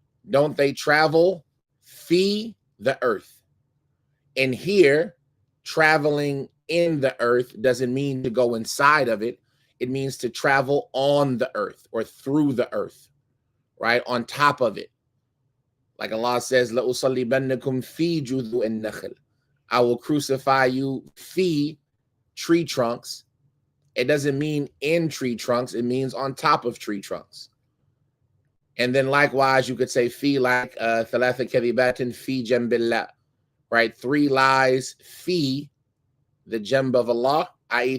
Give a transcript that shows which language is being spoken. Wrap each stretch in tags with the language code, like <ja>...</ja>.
<en>Don't they travel fi the earth? And here, traveling in the earth doesn't mean to go inside of it. It means to travel on the earth or through the earth, right? On top of it. Like Allah says,</en> <ar>لَأُصَلِّبَنَّكُمْ فِي جُذُوءِ النَّخْلِ.</ar> <en>I will crucify you fi tree trunks. It doesn't mean in tree trunks. It means on top of tree trunks. And then likewise, you could say fi like</en> <ar>ثَلَاثَ كَذِبَاتٍ فِي جَنْبِ اللَّهِ,</ar> <en>right? 3 lies fi the jamb of Allah, i.e.</en>